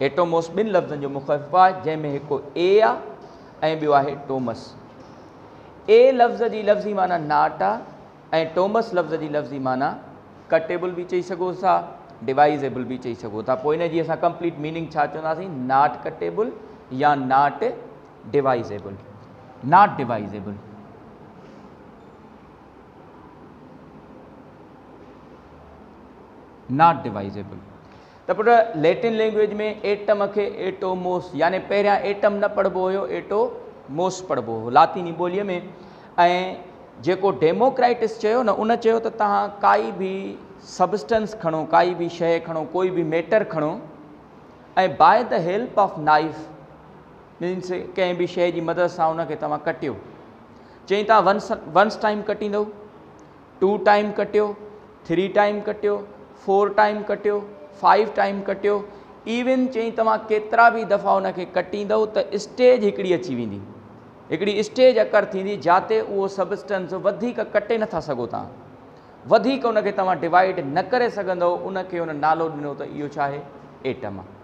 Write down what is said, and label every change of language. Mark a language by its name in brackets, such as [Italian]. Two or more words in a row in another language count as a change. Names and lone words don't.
[Sindhi] एटोमोस 2 लफ़्ज़नि जो मुख़फ़िफ़ आहे, जंहिंमें हिकु ए आहे ऐं ॿियो आहे टोमस। ए लफ़्ज़ जी लफ़्ज़ी माना नाट आहे ऐं टोमस लफ़्ज़ जी लफ़्ज़ी माना कटेबल बि चई सघो था, डिवाइजेबल बि चई सघो था। पोइ इन जी असां कंप्लीट मीनिंग छा चवंदासीं? [English] not cuttable या not divisible. Not divisible. Not divisible. [Sindhi] त पुट [English] Latin language [Sindhi] में एटम खे एटोमोस, यानी पहिरियां एटम न पढ़िबो हुयो, एटोमोस पढ़िबो हुयो लातीनी ॿोलीअ में। ऐं जेको डेमोक्राइटस चयो न, उन चयो त तव्हां काई बि सबस्टेंस खणो, काई बि शइ खणो, कोई बि मैटर खणो ऐं [English] by the help of knife, [Sindhi] मीन्स कंहिं बि शइ जी मदद सां उनखे तव्हां कटियो। चई तव्हां [English] once time [Sindhi] कटींदव 2 टाइम कटियो, 3 टाइम कटियो, 4 टाइम कटियो, 5 टाइम कटियो, इवन चई तव्हां केतिरा बि दफ़ा उनखे कटींदव त स्टेज हिकिड़ी अची वेंदी, हिकिड़ी स्टेज अकर थींदी जाते उहो सबस्टेंस वधीक कटे नथा सघो तव्हां, वधीक उनखे तव्हां डिवाइड न करे सघंदव, उनखे उन नालो ॾिनो त इहो छा आहे, एटम आहे।